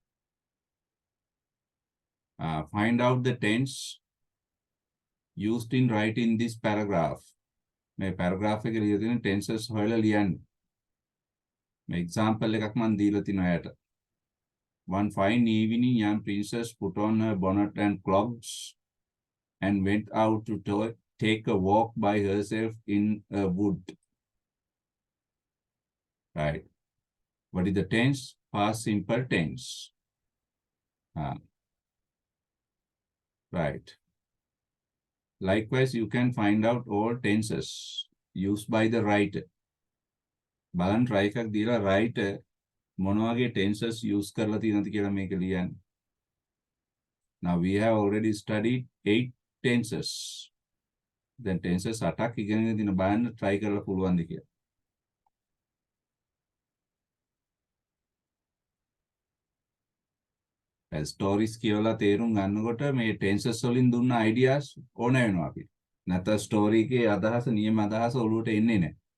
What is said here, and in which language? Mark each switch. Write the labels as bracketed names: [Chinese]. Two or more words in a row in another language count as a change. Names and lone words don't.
[English] Find out the tense used in writing this paragraph. [Sinhala] මේ paragraph එකේ ලියලා තියෙන tenses හොයලා ලියන්න. මේ example එකක් මම දීලා තිනවා යට. [English] One fine evening, young princess put on her bonnet and clogs and went out to take a walk by herself in a wood. Right. What is the tense? Past simple tense. Right. Likewise, you can find out all tenses used by the writer. [Sinhala] බලන්න try එකක් දීලා writer මොන වගේ [English] tenses use [Sinhala] කරලා තියෙනවද කියලා මේක ලියන්න. [English] Now we have already studied 8 tenses. Then tenses [Sinhala] 8ක් ඉගෙනගෙන දින බලන්න try කරලා පුළුවන්ද කියලා. ස්ටෝරිස් කියවලා තේරුම් ගන්නකොට මේ tenses වලින් දුන්න ideas ඕන වෙනවා අපිට. නැත්නම් ස්ටෝරි එකේ අදහස නියම අදහස ඔලුවට එන්නේ නැහැ.